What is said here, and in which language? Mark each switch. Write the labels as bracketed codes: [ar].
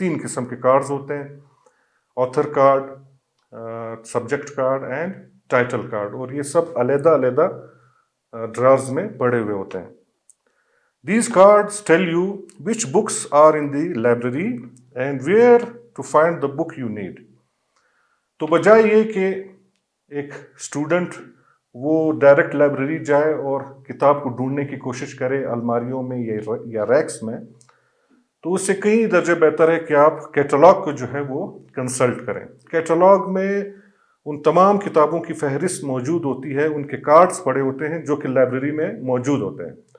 [ur] 3 قسم کے کارڈز ہوتے ہیں: author card, subject card and title card. اور یہ سب علیحدہ علیحدہ ڈرارز میں پڑے ہوئے ہوتے ہیں. [en] These cards tell you which books are in the library and where to find the book you need. [ur] تو بجائے یہ کہ ایک اسٹوڈنٹ وہ ڈائریکٹ لائبریری جائے اور کتاب کو ڈھونڈنے کی کوشش کرے الماریوں میں یا ریکس میں، تو اس سے کئی درجے بہتر ہے کہ آپ کیٹالاگ کو جو ہے وہ کنسلٹ کریں. کیٹالاگ میں ان تمام کتابوں کی فہرست موجود ہوتی ہے، ان کے کارڈز پڑے ہوتے ہیں جو کہ لائبریری میں موجود ہوتے ہیں.